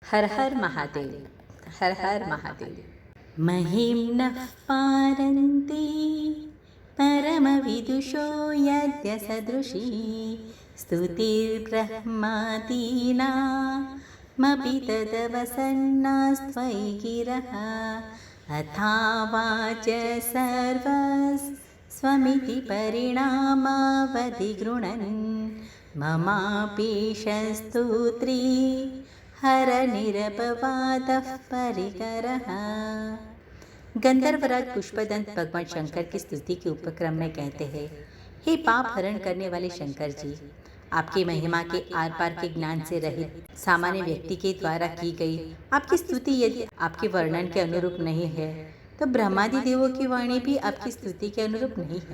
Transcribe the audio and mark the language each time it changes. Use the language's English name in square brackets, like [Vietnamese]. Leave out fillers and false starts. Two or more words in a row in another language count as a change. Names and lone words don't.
[Sanskrit] हर हर महादेव, हर हर महादेव। महिम्नः पारन्ति परमविदुषो यद्य सदृशी स्तुतिर्ब्रह्मादीनामपि तदवसन्नास्त्वयि गिरः अथावाच सर्वस्वमिति परिणामावधि गृणन् ममापीशस्तुत्री हर निरपवादः परिकरः। [Hindi] गंधर्वराज पुष्पदंत भगवान शंकर की स्तुति के उपक्रम में कहते हैं, हे पाप हरण करने वाले शंकर जी, आपकी महिमा के आर पार के ज्ञान से रहित सामान्य व्यक्ति के द्वारा की गई आपकी स्तुति यदि आपके वर्णन के अनुरूप नहीं है तो ब्रह्मादि देवों की वाणी भी आपकी स्तुति के अनुरूप नहीं है।